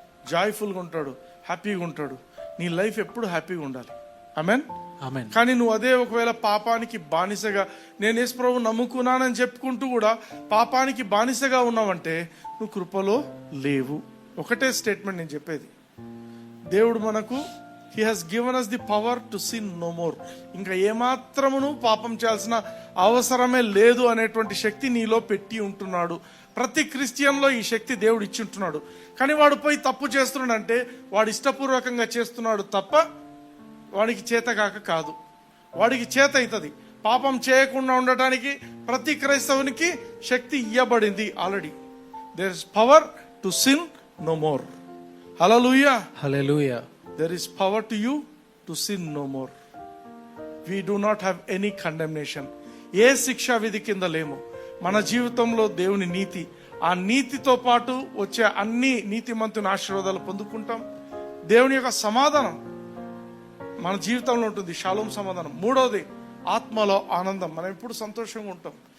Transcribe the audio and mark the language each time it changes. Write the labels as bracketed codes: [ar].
[te] Joyful గా ఉంటాడు, హ్యాపీగా ఉంటాడు. నీ లైఫ్ ఎప్పుడు హ్యాపీగా ఉండాలి. ఆమేన్, ఆమేన్. కానీ నువ్వు అదే ఒకవేళ పాపానికి బానిసగా, నేను యేసు ప్రభువు నమ్ముకున్నానని చెప్పుకుంటూ కూడా పాపానికి బానిసగా ఉన్నావంటే నువ్వు కృపలో లేవు. ఒకటే స్టేట్మెంట్ నేను చెప్పేది. దేవుడు మనకు [en] He has given us the power to sin no more. [te] ఇంకా ఏమాత్రమును పాపం చేయాల్సిన అవసరమే లేదు అనేటువంటి శక్తి నీలో పెట్టి ఉంటున్నాడు. ప్రతి క్రిస్టియన్లో ఈ శక్తి దేవుడు ఇచ్చి ఉంటున్నాడు. కానీ వాడు పోయి తప్పు చేస్తున్నాడంటే వాడు ఇష్టపూర్వకంగా చేస్తున్నాడు తప్ప వాడికి చేతగాక కాదు. వాడికి చేత అవుతుంది. పాపం చేయకుండా ఉండటానికి ప్రతి క్రైస్తవునికి శక్తి ఇవ్వబడింది already. [en] There is power to sin no more. Hallelujah. [te] Hallelujah. [en] There is power to you to sin no more. We do not have any condemnation. [te] ఏ శిక్షా విధి కింద లేము. మన జీవితంలో దేవుని నీతి, ఆ నీతితో పాటు వచ్చే అన్ని నీతిమంతుని ఆశీర్వాదాలు పొందుకుంటాం. దేవుని యొక్క సమాధానం మన జీవితంలో ఉంటుంది, షాలోమ్ సమాధానం. మూడవది, ఆత్మలో ఆనందం. మనం ఎప్పుడు సంతోషంగా ఉంటాం.